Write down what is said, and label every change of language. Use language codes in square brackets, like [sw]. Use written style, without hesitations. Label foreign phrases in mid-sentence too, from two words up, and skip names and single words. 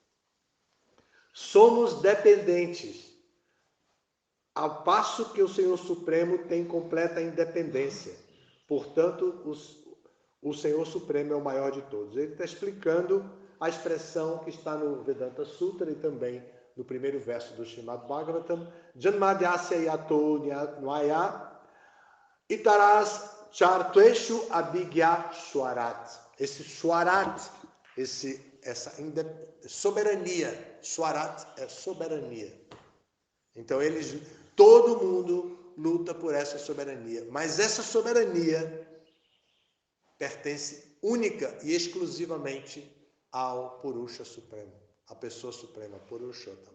[pt] Somos dependentes, ao passo que o Senhor Supremo tem completa independência. Portanto, o Senhor Supremo é o maior de todos. Ele está explicando a expressão que está no Vedanta Sutra e também no primeiro verso do Srimad Bhagavatam, [sa] Janmadhyasya yato nwaya itaras chartueshu abhigya swarat. [pt] Esse swarat, essa soberania, swarat é soberania. Então todo mundo luta por essa soberania, mas essa soberania pertence única e exclusivamente ao Purusha Supremo, a pessoa suprema, Purushottama.